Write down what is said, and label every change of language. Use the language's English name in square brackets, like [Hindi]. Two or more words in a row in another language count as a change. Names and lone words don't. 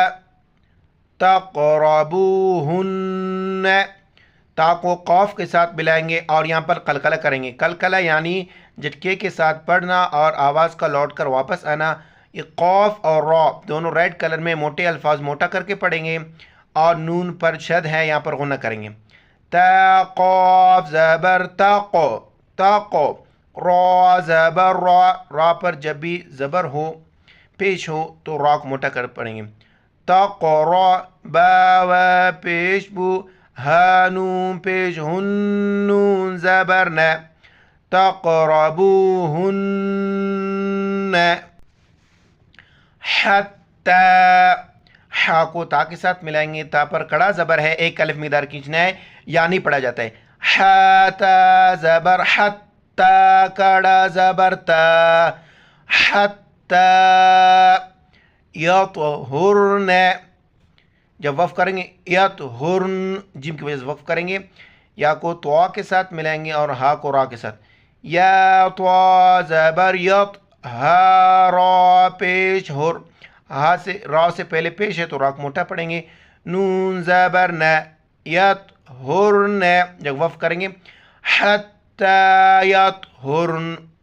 [Urdu] تقربوہن، تا کو قاف کے ساتھ ملائیں گے اور یہاں پر قلقلہ کریں گے، قلقلہ یعنی جھٹکے کے ساتھ پڑھنا اور آواز کا لوٹ کر واپس آنا۔ یہ قاف اور را دونوں [English] red colour [Urdu] میں موٹے الفاظ موٹا کر کے پڑھیں گے اور نون پر شد ہے، یہاں پر غنہ کریں گے۔ تا قاف زبر تاقو، تاقو، را زبر را، را پر جب بھی زبر ہو پیش ہو تو را کو موٹا کر پڑھیں گے۔ تقرا، با و پیش بو، ہا نون پیش ہن، نون زبر ن، [Arabic] تقربوہن، حتی، [Urdu] ہا کو تا کے ساتھ ملائیں گے، تا پر کڑا زبر ہے، ایک الف مقدار کھینچنا ہے یا نہیں پڑھا جاتا ہے، ہا تا زبر حتا کڑا زبر تا حتا یطہرن جب وقف کریں گے یطہرن جیم کی وجہ سے وقف کریں گے یا کو تو کے ساتھ ملائیں گے اور ہا کو را کے ساتھ یا تو زبر یط ہا را پیش ہر ہا سے را سے پہلے پیش ہے تو را کو موٹا پڑھیں گے نون زبر ن یطہرن جب وقف کریں گے [Arabic] حتی یطہرن